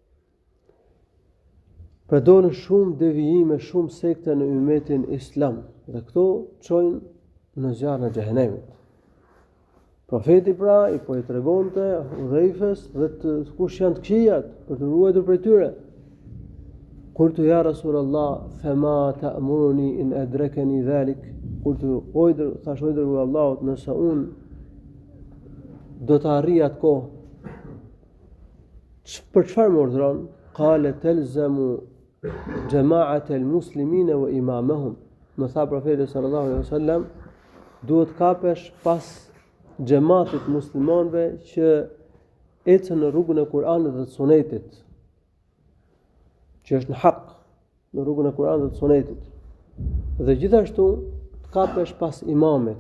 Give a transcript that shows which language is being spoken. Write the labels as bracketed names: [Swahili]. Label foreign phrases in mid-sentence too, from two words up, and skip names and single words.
[Albanian] Pra dolën shumë devijime, shumë sekte në ummetin islam, dhe këto çojnë në zjarrin e xhehenemit. Profeti pra i po i tregonte Hudhaifës dhe kush janë të këqijat për të ruajtur prej tyre. [Arabic] قلت يا رسول الله، فما تأمرني إن أدركني ذلك. [Albanian] Qultu thash o dërguar Allahut, nëse unë do të arrij atë kohë, për çfarë më urdhron? [Arabic] قال تلزم جماعة المسلمين وإمامهم. [Albanian] Më tha profeti [Arabic] صلى الله عليه وسلم, [Albanian] duhet kapesh pas xhamatit muslimanëve që ecën në rrugën e Kur'anit dhe të Sunetit, që është në hak, në rrugën e Kur'anit dhe të Sunetit. Dhe gjithashtu të kapesh pas imamit.